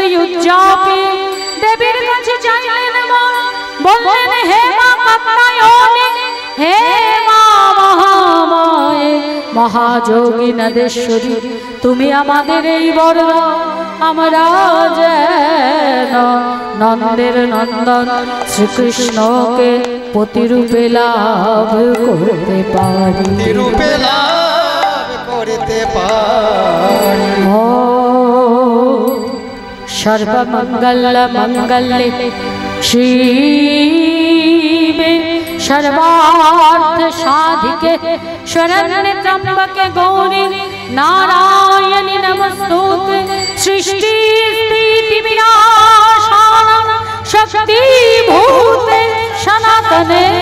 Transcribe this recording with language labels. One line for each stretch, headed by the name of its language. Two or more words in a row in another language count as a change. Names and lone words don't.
Bangla: উদযাপে দেবীর কাছে চাইলেন বললেন হে মা কাত্যায়নী হে মা মহামায়ে মহাযোগী নদেশ্বরী তুমি আমাদের এই বর আমরা যেন নন্দের নন্দন শ্রীকৃষ্ণকে প্রতিরূপে লাভ করতে পারি
Sanskrit: ओ सर्वमङ्गल मङ्गले शिवे सर्वार्थ साधिके शरण्ये त्र्यंबके गौरी नारायणि नमस्तुते सृष्टि स्थिति विनाशानं शक्ति भूते सनातने